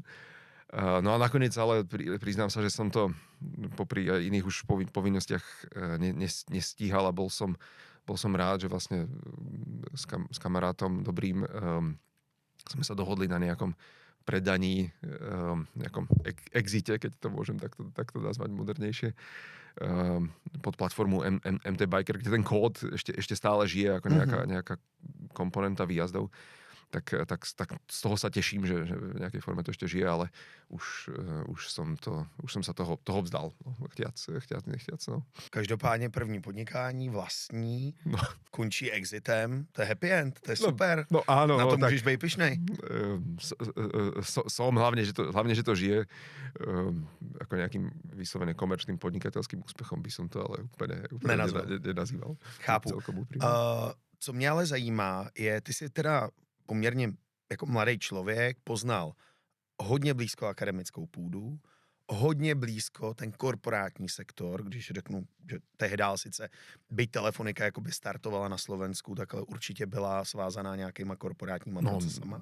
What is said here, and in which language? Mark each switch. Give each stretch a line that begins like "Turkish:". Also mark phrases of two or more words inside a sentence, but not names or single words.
Slovak: No a nakoniec ale priznám sa, že som to popri iných už povinnostiach nestíhal a bol som rád, že vlastne s kamarátom dobrým sme sa dohodli na nejakom predaní, nejakom exite, keď to môžem takto nazvať modernejšie, pod platformu MT Biker, kde ten kód ešte stále žije ako nejaká komponenta výjazdov. Tak z toho sa teším, že v nejakej forme to ešte žije, ale už som sa toho vzdal. No, chtiac, nechtiac. No.
Czech: Každopádně první podnikání vlastní končí exitem. To je
English: happy end,
Czech: to je super.
Slovak: No áno.
Czech: Na to môžeš být pyšnej.
Slovak: Som hlavne, že to žije. Ako nejakým vyslovene komerčným podnikateľským úspechom by som to ale úplne nenazýval.
Czech: Chápu. Co mě ale zajímá, je, ty si teda poměrně jako mladý člověk poznal hodně blízko akademickou půdu, hodně blízko ten korporátní sektor, když řeknu, že tehdy sice byť Telefonika jakoby startovala na Slovensku, tak ale určitě byla svázaná nějakýma korporátníma procesama.